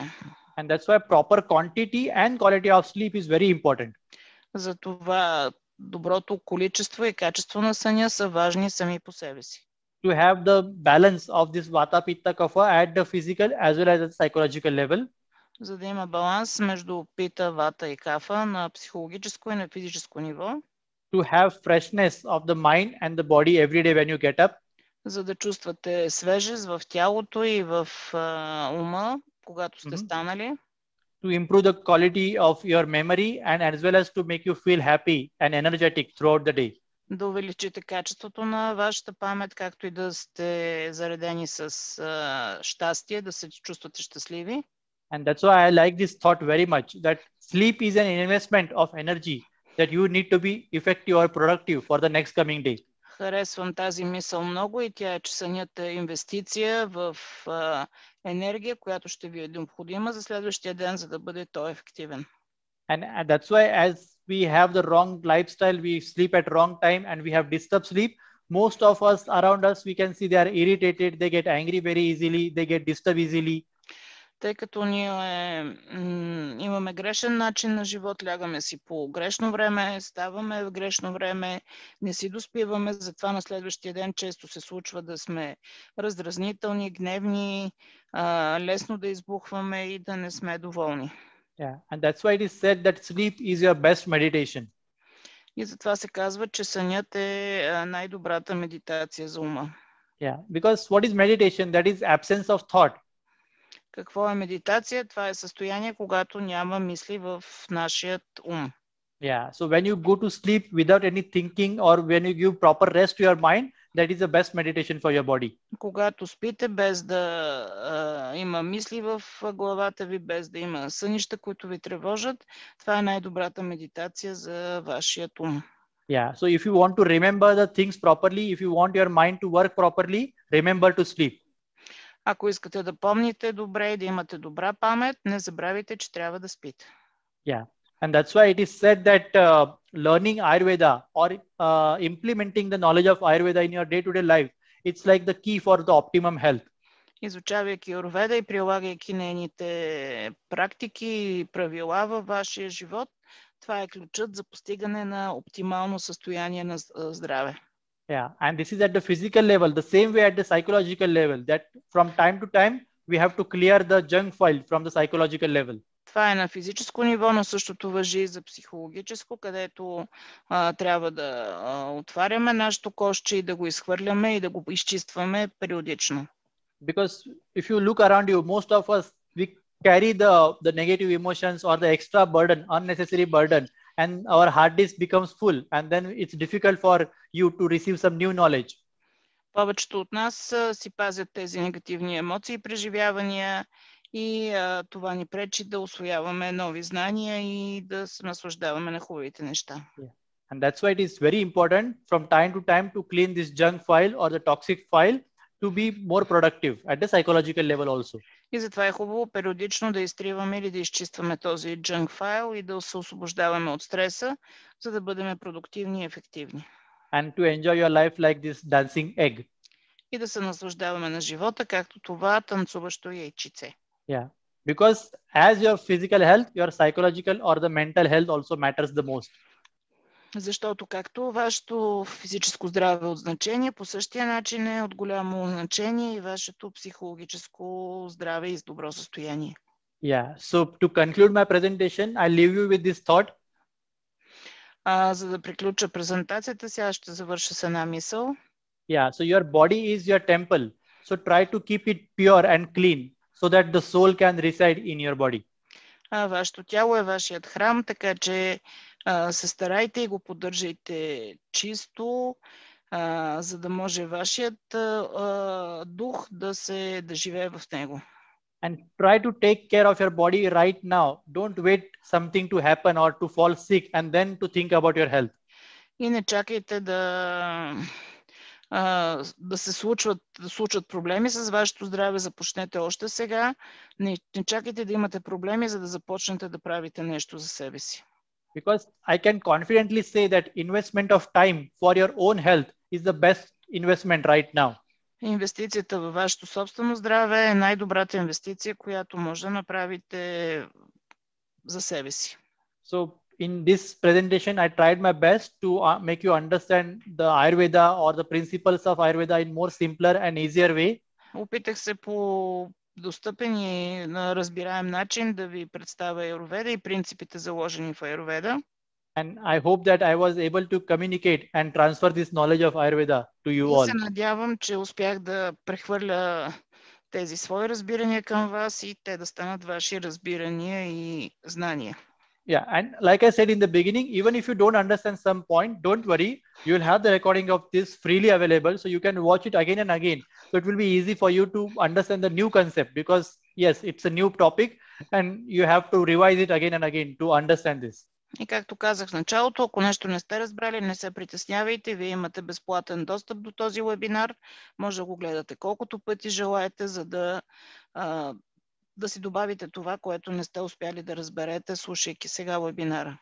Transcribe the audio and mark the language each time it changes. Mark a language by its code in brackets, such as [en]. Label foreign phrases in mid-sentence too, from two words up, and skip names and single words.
[en] And that's why proper quantity and quality of sleep is very important. [bg] Затова доброто количество и качество на съня са важни сами по себе си. [en] To have the balance of this vata, pitta, kapha at the physical as well as the psychological level. [bg] За да има баланс между пита, вата и кафа на психологическо и на физическо ниво. [en] To have freshness of the mind and the body every day when you get up. [bg] За да чувствате свежест в тялото и в ума, когато сте станали. [en] To improve the quality of your memory and as well as to make you feel happy and energetic throughout the day. [bg] Да увеличите качеството на вашата памет, както и да сте заредени с щастие, да се чувствате щастливи. [en] And that's why I like this thought very much, that sleep is an investment of energy that you need to be effective or productive for the next coming day. [bg] Харесвам тази мисъл много и тя е, че сънят е инвестиция в енергия, която ще ви е необходима за следващия ден, за да бъде той ефективен. [en] And that's why as we have the wrong lifestyle, we sleep at wrong time and we have disturbed sleep. Most of us around us, we can see they are irritated, they get angry very easily, they get disturbed easily. [bg] Тъй като ние имаме грешен начин на живот, лягаме си по грешно време, ставаме в грешно време, не си доспиваме, затова на следващия ден често се случва да сме раздразнителни, гневни, лесно да избухваме и да не сме доволни. [en] Yeah, and that's why it is said that sleep is your best meditation. [bg] И затова се казва, че сънят е най-добрата медитация за ума. [en] Yeah, because what is meditation? That is absence of thought. [bg] Какво е медитация? Това е състояние, когато няма мисли в нашият ум. [en] Yeah, so when you go to sleep without any thinking or when you give proper rest to your mind, that is the best meditation for your body. [bg] Когато спите без да има мисли в главата ви, без да има сънища, които ви тревожат, това е най-добрата медитация за вашия ум. Yeah. [en] So if you want to remember the things properly, if you want your mind to work properly, remember to sleep. [bg] Ако искате да помните добре и да имате добра памет, не забравяйте, че трябва да спите. Yeah. [en] And that's why it is said that learning Ayurveda or implementing the knowledge of Ayurveda in your day-to-day life, it's like the key for the optimum health. [bg] Изучавайки Аюрведа и прилагайки нейните практики и правила във вашия живот, това е ключът за постигане на оптимално състояние на здраве. [en] Yeah, and this is at the physical level, the same way at the psychological level, that from time to time we have to clear the junk file from the psychological level. [bg] Това е на физическо ниво, но същото важи и за психологическо, където трябва да отваряме нашето кошче и да го изхвърляме и да го изчистваме периодично. [en] Because if you look around you, most of us, we carry the negative emotions or the extra burden, unnecessary burden, and our hard disk becomes full, and then it's difficult for you to receive some new knowledge. [bg] Повечето от нас си пазят тези негативни емоции и преживявания и това ни пречи да усвояваме нови знания и да се наслаждаваме на хубавите неща. Yeah. [en] And that's why it is very important from time to time to clean this junk file or the toxic file to be more productive at the psychological level also. [bg] И затова е хубаво периодично да изтриваме или да изчистваме този junk файл и да се освобождаваме от стреса, за да бъдем продуктивни и ефективни. [en] And to enjoy your life like this dancing egg. [bg] И да се наслаждаваме на живота, както това танцуващо яйчице. Yeah. [en] Because as your physical health, your psychological or the mental health also matters the most. [bg] Защото както вашето физическо здраве е от значение, по същия начин е от голямо значение и вашето психологическо здраве и добро състояние. Yeah. [en] So to conclude my presentation, I leave you with this thought. [bg] За да приключа презентацията си, аз ще завърша с една мисъл. Yeah. [en] So your body is your temple. So try to keep it pure and clean so that the soul can reside in your body. [bg] Вашето тяло е вашият храм, така че се старайте и го поддържайте чисто, за да може вашият дух да живее в него. [en] And try to take care of your body right now. Don't wait something to happen or to fall sick and then to think about your health. [bg] И не чакайте да се случват проблеми с вашето здраве. Започнете още сега. Не чакайте да имате проблеми, за да започнете да правите нещо за себе си. [en] Because I can confidently say that investment of time for your own health is the best investment right now. [bg] Инвестицията във вашето собствено здраве е най-добрата инвестиция, която може да направите за себе си. [en] So in this presentation, I tried my best to make you understand the Ayurveda or the principles of Ayurveda in more simpler and easier way. [bg] Опитах се по достъпен и на разбираем начин да ви представя Аюрведа и принципите заложени в Аюрведа. [en] And I hope that I was able to communicate and transfer this knowledge of Ayurveda to you all. [bg] И се надявам, че успях да прехвърля тези свои разбирания към вас и те да станат ваши разбирания и знания. [en] Yeah, and like I said in the beginning, even if you don't understand some point, don't worry. You will have the recording of this freely available, so you can watch it again and again. So it will be easy for you to understand the new concept because yes, it's a new topic and you have to revise it again and again to understand this. [bg] И както казах в началото, ако нещо не сте разбрали, не се притеснявайте. Вие имате безплатен достъп до този вебинар. Може да го гледате колкото пъти желаете, за да си добавите това, което не сте успяли да разберете, слушайки сега вебинара.